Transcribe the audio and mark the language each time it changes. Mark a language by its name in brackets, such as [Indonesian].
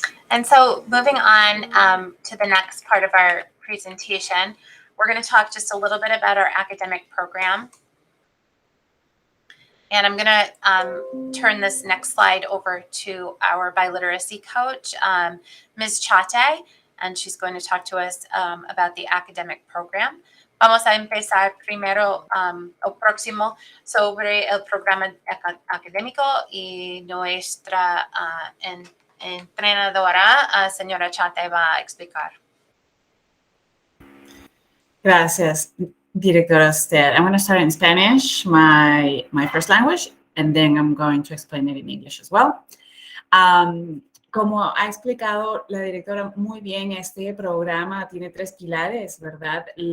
[English] And so moving on to the next part of our presentation, we're going to talk just a little bit about our academic program. And I'm going to turn this next slide over to our biliteracy coach, Ms. Chate, and she's going to talk to us about the academic program. [Spanish] Vamos a empezar primero o próximo sobre el programa académico y nuestra entrenadora, señora Chate, va a explicar. Gracias, Directora Stead. [English] I'm going to start in Spanish, my first language, and then I'm going to explain it in English as well. [Spanish] Como ha explicado la directora muy bien, este programa tiene 3 pilares, ¿verdad?